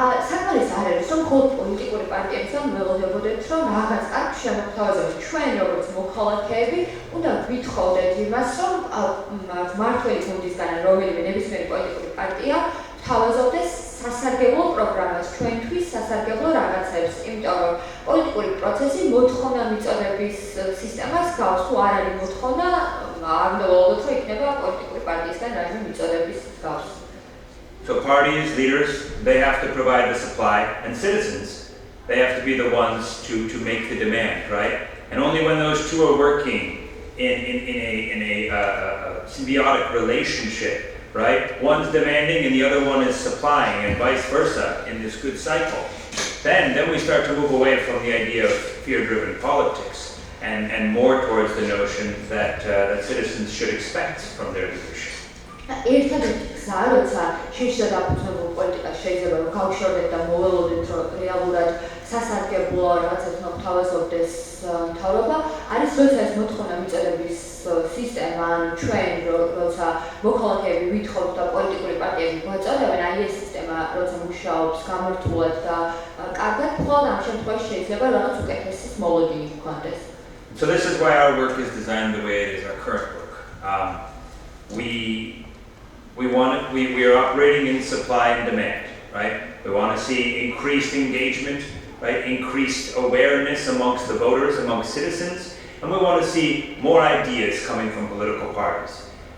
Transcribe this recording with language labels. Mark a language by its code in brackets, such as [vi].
[ka] საკმარის არ არის, რომ მხოლოდ პოლიტიკური პარტიებთან ველოდებოდეთ, რომ რაღაც კარგ შემოგთავაზებთ ჩვენ როგორც მოქალაქეები, უნდა გვითხოვდეთ იმას, რომ მმართველი გუნდისგან რომელიმე ნებისმიერი პოლიტიკური პარტია თავაზობდეს სასარგებლო პროგრამას, ჩვენთვის სასარგებლო რაღაცებს, იმიტომ რომ პოლიტიკური პროცესი მოთხოვნა მიწოდების სისტემას გავს, თუ არ არის მოთხოვნა, არ უნდა ველოდოთ, რომ იქნება პოლიტიკური პარტიისგან რაიმე მიწოდების გავს. [en] So parties, leaders, they have to provide the supply, and citizens, they have to be the ones to make the demand, right? And only when those two are working in a symbiotic relationship, right? One's demanding and the other one is supplying, and vice versa in this good cycle. Then we start to move away from the idea of fear-driven politics and more towards the notion that citizens should expect from their leadership. [ka] ერთადერთი გზა, როცა შიშზე დაფუძნებულ პოლიტიკას შეიძლება რომ გავშორდეთ და მოველოდეთ, რომ რეალურად სასარგებლო რაღაცებს უნდა გთავაზობდეს მთავრობა, არის როცა ეს მოთხოვნა მიწოდების სისტემა, ან ჩვენ როცა მოქალაქეები ვითხოვთ და პოლიტიკური პარტიები გვაწოდებენ, აი ეს სისტემა როცა მუშაობს გამართულად და კარგად, მხოლოდ ამ შემთხვევაში შეიძლება რაღაც უკეთესის მოლოდინი გქონდეს. [en] So this is why our work is designed the way it is, our current work. We are operating in supply and demand, right? We want to see increased engagement, right? Increased awareness amongst the voters, amongst citizens, and we want to see more ideas coming from political parties.